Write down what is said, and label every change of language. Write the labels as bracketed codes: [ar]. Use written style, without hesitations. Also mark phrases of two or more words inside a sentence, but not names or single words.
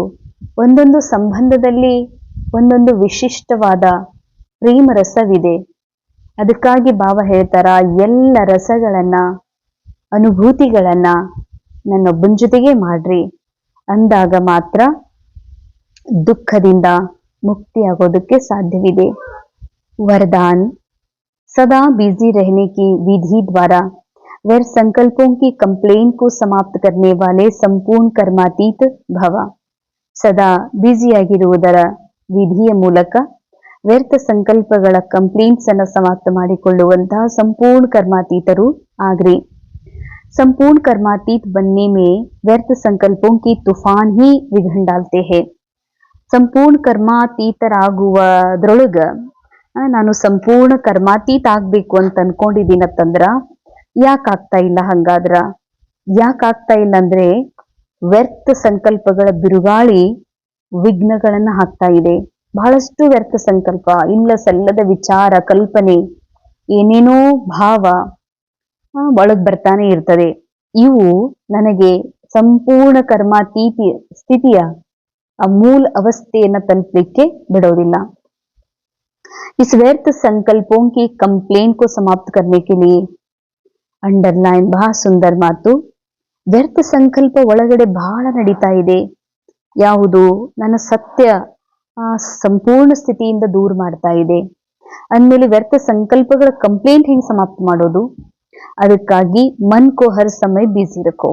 [kn] ಒಂದೊಂದು ಸಂಬಂಧದಲ್ಲಿ ಒಂದೊಂದು ವಿಶಿಷ್ಟವಾದ ಪ್ರೇಮ ರಸವಿದೆ. ಅದಕ್ಕಾಗಿ ಬಾಬಾ ಹೇಳ್ತಾರ, ಎಲ್ಲ ರಸಗಳನ್ನ ಅನುಭೂತಿಗಳನ್ನ ನನ್ನೊಬ್ಬನ ಜೊತೆಗೆ ಮಾಡ್ರಿ. ಅಂದಾಗ ಮಾತ್ರ ದುಃಖದಿಂದ ಮುಕ್ತಿಯಾಗೋದಕ್ಕೆ ಸಾಧ್ಯವಿದೆ. [hi] वरदान सदा बिजी रहने की विधि द्वारा व्यर्थ संकल्पों की कंप्लेन को समाप्त करने वाले संपूर्ण कर्मातीत भव. [kn] ಸದಾ ಬ್ಯುಸಿಯಾಗಿರುವುದರ ವಿಧಿಯ ಮೂಲಕ ವ್ಯರ್ಥ ಸಂಕಲ್ಪಗಳ ಕಂಪ್ಲೇಂಟ್ಸ್ ಅನ್ನು ಸಮಾಪ್ತ ಮಾಡಿಕೊಳ್ಳುವಂತಹ ಸಂಪೂರ್ಣ ಕರ್ಮಾತೀತರು ಆಗ್ರಿ. [hi] संपूर्ण कर्मातीत बनने में व्यर्थ संकल्पों की तूफान ही विघ्न डालते हैं. [kn] ಸಂಪೂರ್ಣ ಕರ್ಮಾತೀತರಾಗುವುದರೊಳಗ ನಾನು ಸಂಪೂರ್ಣ ಕರ್ಮಾತೀತ ಆಗ್ಬೇಕು ಅಂತ ಅನ್ಕೊಂಡಿದ್ದೀನತ್ತಂದ್ರ ಯಾಕಾಗ್ತಾ ಇಲ್ಲ? ಹಂಗಾದ್ರ ಯಾಕಾಗ್ತಾ ಇಲ್ಲ ಅಂದ್ರೆ ವ್ಯರ್ಥ ಸಂಕಲ್ಪಗಳ ಬಿರುಗಾಳಿ ವಿಘ್ನಗಳನ್ನ ಹಾಕ್ತಾ ಇದೆ. ಬಹಳಷ್ಟು ವ್ಯರ್ಥ ಸಂಕಲ್ಪ, ಇಲ್ಲ ಸಲ್ಲದ ವಿಚಾರ, ಕಲ್ಪನೆ, ಏನೇನೋ ಭಾವ ಒಳಗ್ ಬರ್ತಾನೆ ಇರ್ತದೆ. ಇವು ನನಗೆ ಸಂಪೂರ್ಣ ಕರ್ಮಾತೀತ ಸ್ಥಿತಿಯ ಆ ಮೂಲ ಅವಸ್ಥೆಯನ್ನ ತಲುಪಲಿಕ್ಕೆ ಬಿಡೋದಿಲ್ಲ. [hi] इस व्यर्थ संकल्पों की कंप्लेन को समाप्त करने के लिए अंडरलाइन [kn] ಬಹಳ ಸುಂದರ ಮಾತು. ವ್ಯರ್ಥ ಸಂಕಲ್ಪ ಒಳಗಡೆ ಬಹಳ ನಡೀತಾ ಇದೆ. ಯಾವುದು ನನ್ನ ಸತ್ಯ ಸಂಪೂರ್ಣ ಸ್ಥಿತಿಯಿಂದ ದೂರ ಮಾಡ್ತಾ ಇದೆ ಅಂದಮೇಲೆ ವ್ಯರ್ಥ ಸಂಕಲ್ಪಗಳ ಕಂಪ್ಲೇಂಟ್ ಹೆಂಗ್ ಸಮಾಪ್ತ ಮಾಡೋದು? [hi] ಅದಕ್ಕಾಗಿ मन को हर समय बिज़ी रखो.